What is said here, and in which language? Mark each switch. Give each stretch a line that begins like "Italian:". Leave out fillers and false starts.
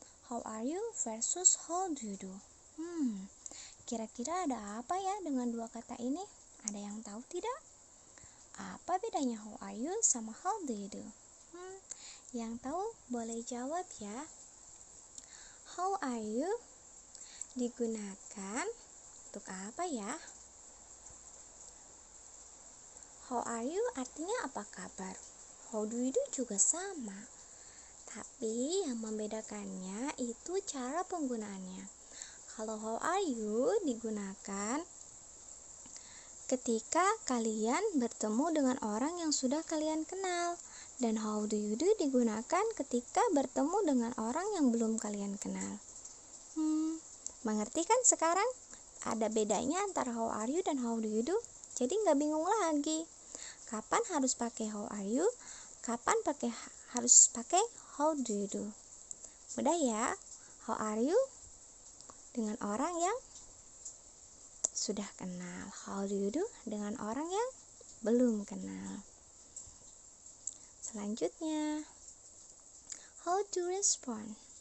English: How are you versus how do you do?
Indonesian: Kira-kira ada apa ya dengan dua kata ini? Ada yang tahu tidak? Apa bedanya
English: how are you
Indonesian: sama
English: how do you do?
Indonesian: Yang tahu boleh jawab ya.
English: How are you
Indonesian: digunakan untuk apa ya?
English: How are you
Indonesian: artinya apa kabar?
English: How do you do
Indonesian: juga sama. Tapi yang membedakannya itu cara penggunaannya. Kalau
English: how are you
Indonesian: digunakan ketika kalian bertemu dengan orang yang sudah kalian kenal. Dan
English: how do you do
Indonesian: digunakan ketika bertemu dengan orang yang belum kalian kenal. Mengerti kan sekarang? Ada bedanya antara
English: how are you
Indonesian: dan
English: how do you do.
Indonesian: Jadi nggak bingung lagi. Kapan harus pakai
English: how are you?
Indonesian: Kapan harus pakai
English: how do you do?
Indonesian: Mudah ya.
English: How are you
Indonesian: dengan orang yang sudah kenal.
English: How do you do
Indonesian: dengan orang yang belum kenal. Selanjutnya,
English: how to respond.